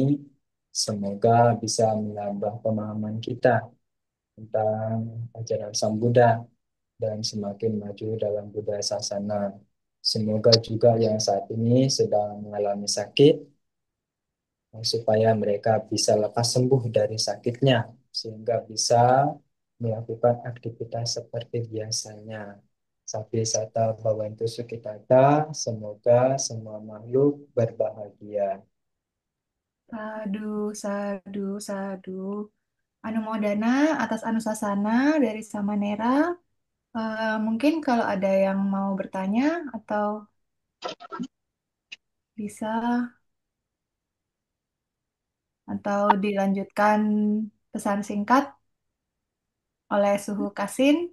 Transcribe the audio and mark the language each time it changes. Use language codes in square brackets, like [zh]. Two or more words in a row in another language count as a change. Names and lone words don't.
[id] Semoga bisa menambah pemahaman kita tentang ajaran Sang Buddha dan semakin maju dalam Buddha Sasana. Semoga juga yang saat ini sedang mengalami sakit, supaya mereka bisa lekas sembuh dari sakitnya, sehingga bisa melakukan aktivitas seperti biasanya. [pi] Sapi sata bawantu sukitata, [id] semoga semua makhluk berbahagia. [pi] Sadu, sadu, sadu. [id] Anumodana atas Anusasana dari Samanera. Mungkin kalau ada yang mau bertanya atau bisa atau dilanjutkan pesan singkat oleh Suhu Kasin.